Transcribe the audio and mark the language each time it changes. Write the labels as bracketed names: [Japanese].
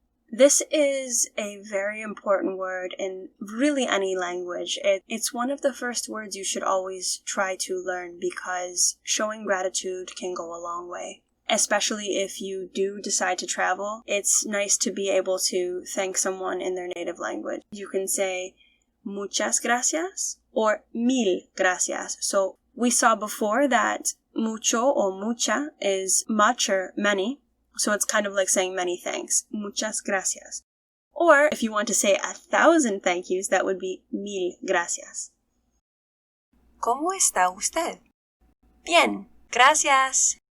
[English] This is a very important word in really any language. It's one of the first words you should always try to learn because showing gratitude can go a long way. Especially if you do decide to travel, it's nice to be able to thank someone in their native language. You can say [Spanish] muchas gracias [English] or [Spanish] mil gracias. [English] So we saw before that mucho or mucha is much or many, so it's kind of like saying many thanks. [Spanish] Muchas gracias. [English] Or if you want to say 1,000 thank yous, that would be [Spanish] mil gracias. ¿Cómo está usted? Bien, gracias.